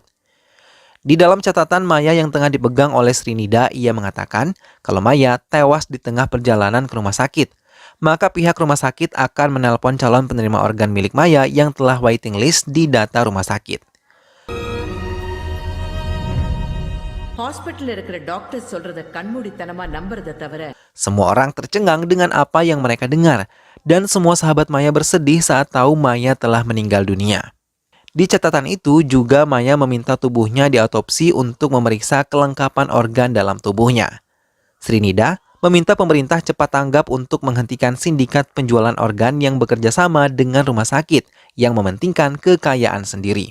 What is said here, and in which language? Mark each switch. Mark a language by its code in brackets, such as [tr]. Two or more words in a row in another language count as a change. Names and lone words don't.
[id] Di dalam catatan Maya yang tengah dipegang oleh Srinida, ia mengatakan kalau Maya tewas di tengah perjalanan ke rumah sakit. Maka pihak rumah sakit akan menelpon calon penerima organ milik Maya yang telah [en] waiting list [id] di data rumah sakit. [ta] ஹாஸ்பிட்டல்ல இருக்கிற டாக்டர் சொல்றத கண்மூடித்தனமா நம்புறத தவிர [id] Semua orang tercengang dengan apa yang mereka dengar, dan semua sahabat Maya bersedih saat tahu Maya telah meninggal dunia. Di catatan itu juga Maya meminta tubuhnya diautopsi untuk memeriksa kelengkapan organ dalam tubuhnya. Srinida meminta pemerintah cepat tanggap untuk menghentikan sindikat penjualan organ yang bekerja sama dengan rumah sakit yang mementingkan kekayaan sendiri.